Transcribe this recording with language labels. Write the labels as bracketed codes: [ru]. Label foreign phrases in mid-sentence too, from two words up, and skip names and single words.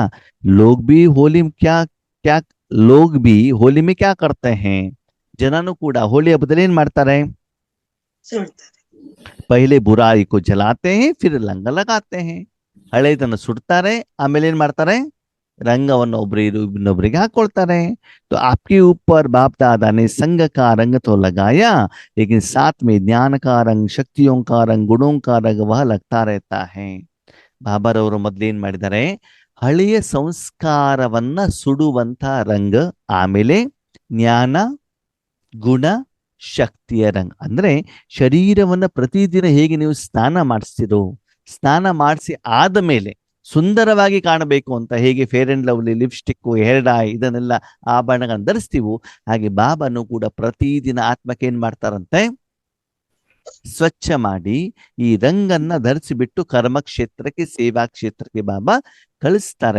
[hi] लोग भी होली क्या क्या लोग भी होली में क्या करते हैं, [kn] ಜನನು ಕೂಡ ಹೋಳಿ ಹಬ್ಬದಲ್ಲಿ ಏನ್ ಮಾಡ್ತಾರೆ, ಸುಡ್ತಾರೆ. [hi] पहले बुराई को जलाते हैं फिर रंग लगाते हैं. [kn] ಹಳೆದನ್ನ ಸುಡ್ತಾರೆ, ಆಮೇಲೆ ಏನ್ ಮಾಡ್ತಾರೆ, ರಂಗವನ್ನು ಇನ್ನೊಬ್ಬರಿಗೆ ಹಾಕೊಳ್ತಾರೆ. [hi] तो आपके ऊपर बाप दादा ने संग का रंग तो लगाया, लेकिन साथ में ज्ञान का रंग, शक्तियों का रंग, गुणों का रंग वह लगता रहता है. [kn] ಬಾಬಾರವರು ಮೊದ್ಲೇನ್ ಮಾಡಿದ್ದಾರೆ, ಹಳೆಯ ಸಂಸ್ಕಾರವನ್ನ ಸುಡುವಂತ ರಂಗ, ಆಮೇಲೆ ಜ್ಞಾನ ಗುಣ ಶಕ್ತಿಯ ರಂಗ್. ಅಂದ್ರೆ ಶರೀರವನ್ನ ಪ್ರತಿದಿನ ಹೇಗೆ ನೀವು ಸ್ನಾನ ಮಾಡಿಸ್ತಿರೋ, ಸ್ನಾನ ಮಾಡಿಸಿ ಆದ ಮೇಲೆ ಸುಂದರವಾಗಿ ಕಾಣಬೇಕು ಅಂತ ಹೇಗೆ ಫೇರ್ ಅಂಡ್ ಲವ್ಲಿ, ಲಿಪ್ಸ್ಟಿಕ್, ಹೇರ್ ಡೈ ಇದನ್ನೆಲ್ಲ ಆಭರಣಗಳನ್ನು ಧರಿಸ್ತೀವೋ, ಹಾಗೆ ಬಾಬಾನು ಕೂಡ ಪ್ರತಿದಿನ ಆತ್ಮಕ್ಕೆ ಏನ್ ಮಾಡ್ತಾರಂತೆ, ಸ್ವಚ್ಛ ಮಾಡಿ ಈ ರಂಗನ್ನ ಧರಿಸಿಬಿಟ್ಟು ಕರ್ಮ ಕ್ಷೇತ್ರಕ್ಕೆ, ಸೇವಾ ಕ್ಷೇತ್ರಕ್ಕೆ ಬಾಬಾ ಕಳಿಸ್ತಾರೆ.